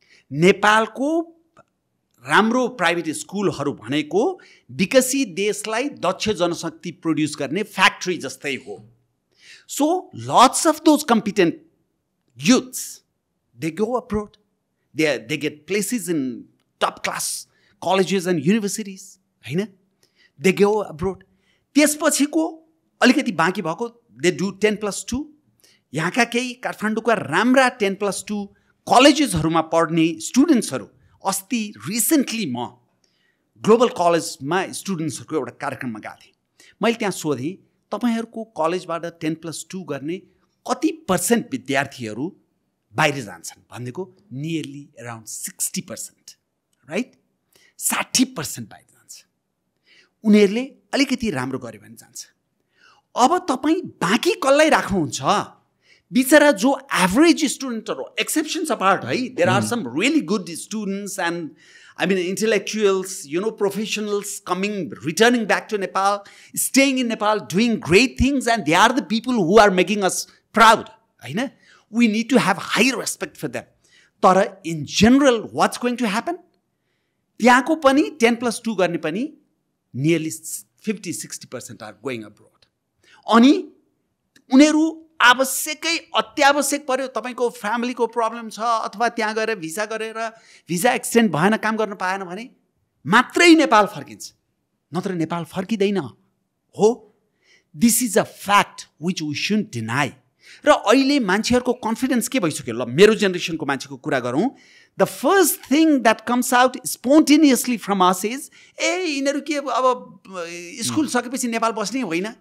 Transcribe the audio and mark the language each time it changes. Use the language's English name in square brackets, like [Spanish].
[Nepali] नेपालको राम्रो प्राइभेट स्कुलहरू भनेको विकसित देशलाई दक्ष जनशक्ति प्रोड्युस गर्ने फ्याक्ट्री जस्तै हो [English] So lots of those competent youths, they go abroad. They get places in top class colleges and universities. हैन they go abroad. [Nepali] त्यसपछिको अलिकति बाँकी भएको [English] they do 10+2. [Nepali] यहाँका केही काठमाडौँका राम्रा 10+2 कलेजेसहरूमा पढ्ने स्टुडेन्ट्सहरू अस्ति रिसेन्टली म ग्लोबल कलेजमा स्टुडेन्ट्सहरूको एउटा कार्यक्रममा गएको थिएँ मैले त्यहाँ सोधेँ तपाईँहरूको कलेजबाट 10+2 गर्ने कति % विद्यार्थीहरू बाहिर जान्छन् भनेको [English] nearly around 60% right [Nepali] 60% बाहिर जान्छ उनीहरूले अलिकति राम्रो गर्यो भने जान्छ अब तपाईँ बाँकी कसलाई राख्नुहुन्छ बिचरा जो एभरेज स्टुडेन्टहरू एक्सेप्सन्स अपार्ट है [English] There are some really good students and I mean, intellectuals, professionals coming, returning back to Nepal, staying in Nepal, doing great things, and they are the people who are making us proud. We need to have high respect for them. But in general, what's going to happen? [Nepali] त्यहाँको पनि 10+2 गर्ने पनि [English] nearly 50-60% are going abroad. [Nepali] अनि उनीहरू आवश्यकै अत्यावश्यक पर्यो तपाईको फ्यामिलीको प्रब्लम छ अथवा त्यहाँ गएर भिसा गरेर भिसा एक्सटेन्ड भएन काम गर्न पाएन भने मात्रै नेपाल फर्किन्छ नत्र नेपाल फर्किदैन हो [English] this is a fact which we shouldn't deny [Nepali] र अहिले मान्छेहरुको कन्फिडेन्स के भइसक्यो ल मेरो जेनेरेसनको मान्छेको कुरा गरौँ [English] the first thing that comes out spontaneously from us is [Nepali] यिनीहरू के अब स्कुल सकेपछि नेपाल बस्ने होइन